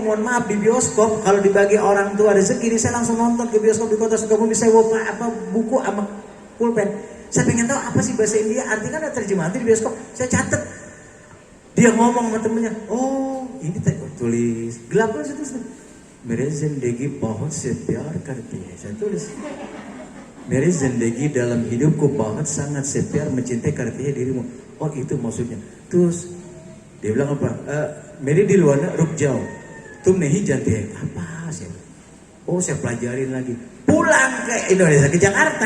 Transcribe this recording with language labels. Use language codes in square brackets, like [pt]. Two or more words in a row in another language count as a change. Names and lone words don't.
[id] Mohon maaf, di bioskop kalau dibagi orang tua rezeki, saya langsung nonton ke bioskop di kota Sukabumi. Saya bawa buku sama pulpen. Saya pengen tahu apa sih bahasa India. Artinya ada terjemahan di bioskop. Saya catat. Dia ngomong sama temennya. Oh ini tulis gelap kan saya tulis. [hi] मेरे ज़िंदगी बहुत से प्यार करती है. [id] Saya tulis. [hi] मेरे ज़िंदगी [id] dalam hidupku [hi] bahut sangat से प्यार mencintai करती है dirimu. [id] Oh itu maksudnya. Terus dia bilang apa? [hi] Mere [id] di luar [hi] ruk jauh. तुम नहीं जानती है. [id] Apa sih? Oh saya pelajarin lagi. Pulang ke Indonesia, ke Jakarta.